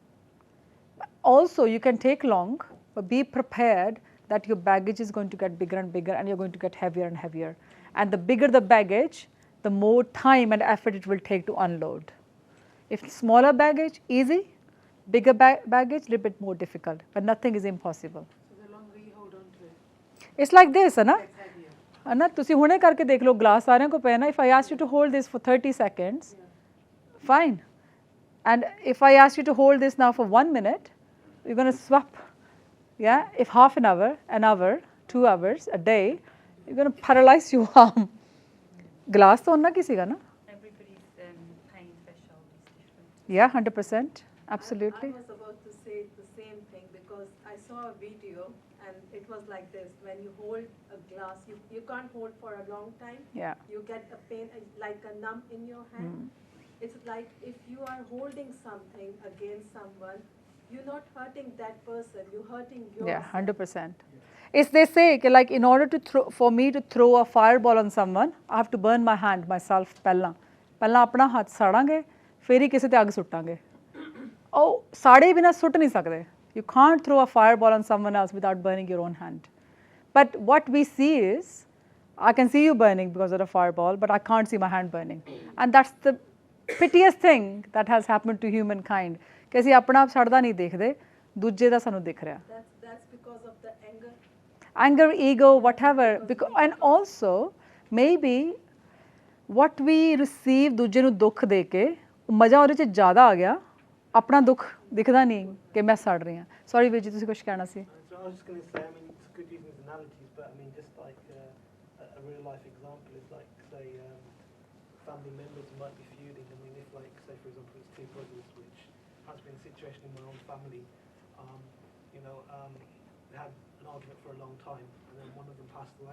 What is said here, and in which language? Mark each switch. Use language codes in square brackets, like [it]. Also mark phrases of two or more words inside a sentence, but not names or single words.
[en] Also, you can take long, but be prepared that your baggage is going to get bigger and bigger, and you're going to get heavier and heavier. And the bigger the baggage, the more time and effort it will take to unload. If smaller baggage, easy. Bigger baggage, little bit more difficult. But nothing is impossible. So the longer you hold on to it, It's like this, [pa] ਹੈ ਨਾ? [en] it's heavier. [pa] ਹੈ ਨਾ? ਤੁਸੀ ਹੁਣੇ ਕਰਕੇ ਦੇਖ ਲੋ glass ਸਾਰੇ ਕੋ ਪੇ ਨਾ. [en] If I ask you to hold this for 30 seconds, fine. And if I ask you to hold this now for 1 minute, you're going to swap. Yeah? If half an hour, 2 hours, a day, you're going to paralyze your arm. [pa] Glass ਤੋ ਹੋਣਾ ਕਿਸੀ ਕਾ ਨਾ? [en] Everybody's pain threshold is different. Yeah, 100%. Absolutely. I was about to say the same thing because I saw a video and it was like this. When you hold a glass, you can't hold for a long time. Yeah. You get a pain like a numb in your hand. It's like if you are holding something against someone, you're not hurting that person, you're hurting yourself. Yeah, 100%. It's they say like in order to for me to throw a fireball on someone, I have to burn my hand myself [pa] ਪਹਿਲਾਂ ਆਪਣਾ ਹੱਥ ਸਾੜਾਂਗੇ ਫਿਰ ਹੀ ਕਿਸੇ ਤੇ ਅੱਗ ਸੁੱਟਾਂਗੇ ਉਹ ਸਾੜੇ ਬਿਨਾ ਸੁੱਟ ਨਹੀਂ ਸਕਦੇ [en] you can't throw a fireball on someone else without burning your own hand but what we see is I can see you burning because of the fireball but I can't see my hand burning and that's the piteous thing that has happened to humankind [pa] ਕਿ ਅਸੀਂ ਆਪਣਾ ਆਪ ਸੜਦਾ ਨਹੀਂ ਦੇਖਦੇ ਦੂਜੇ ਦਾ ਸਾਨੂੰ ਦਿਖ ਰਿਹਾ [en] That's because of the anger, ego, whatever. Because, and also, maybe what we receive [pa] ਦੂਜੇ ਨੂੰ ਦੁੱਖ ਦੇ ਕੇ ਮਜ਼ਾ ਉਹਦੇ 'ਚ ਜ਼ਿਆਦਾ ਆ ਗਿਆ ਆਪਣਾ ਦੁੱਖ ਦਿਖਦਾ ਨਹੀਂ ਕਿ ਮੈਂ ਸੜ ਰਹੀ ਹਾਂ ਸੌਰੀ ਵੀਰ ਜੀ ਤੁਸੀਂ ਕੁਝ ਕਹਿਣਾ ਸੀ [en] So I was just going to say, I mean, it's good using these analogies, but I mean, just like a real life example is like, say, family members might be feuding. I mean, if like, say, for example, it's 2 brothers, which has been a situation in my own family, they had an argument for a long time, and then one of them passed away.